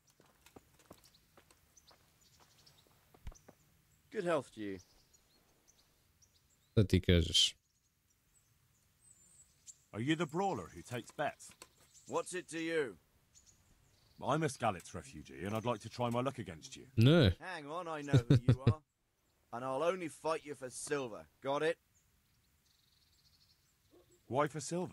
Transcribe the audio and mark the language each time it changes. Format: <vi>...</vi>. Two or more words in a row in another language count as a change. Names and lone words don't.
<en>Good health to you.</en> <sr>Šta ti kažeš?</sr> <en>Are you the brawler who takes bets? What's it to you? I'm a Skalitz refugee and I'd like to try my luck against you.</en> <sr>Ne.</sr> <en>Hang on, I know who you are. And I'll only fight you for silver. Got it? Why for silver?</en>